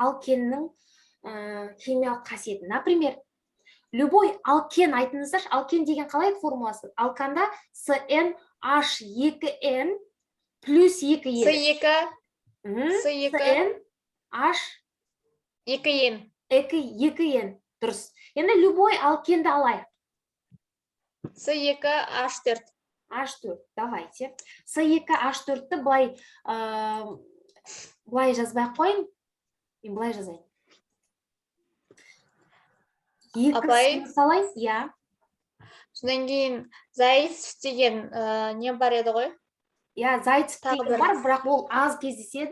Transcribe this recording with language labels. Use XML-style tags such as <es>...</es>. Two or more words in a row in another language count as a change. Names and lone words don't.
<kk>Алкеннің химиялық қасиеті.</kk> <ru>Например, любой алкен</ru> <kk>айтыңыздаршы, алкен деген қалай формуласы? Алканда CnH2n плюс 2n. С2, H 2N. 2n. Дұрыс. Енді любой алкенді алайық. С2, H4. H4, давайте. С2H4-ті былай жазбай қойын. Мен былай жазайын. Апай. Салайын, я. Содан кейін Зайцев деген не бар еді ғой? Я, Зайцев деген бар, бірақ ол аз кездеседі.</kk>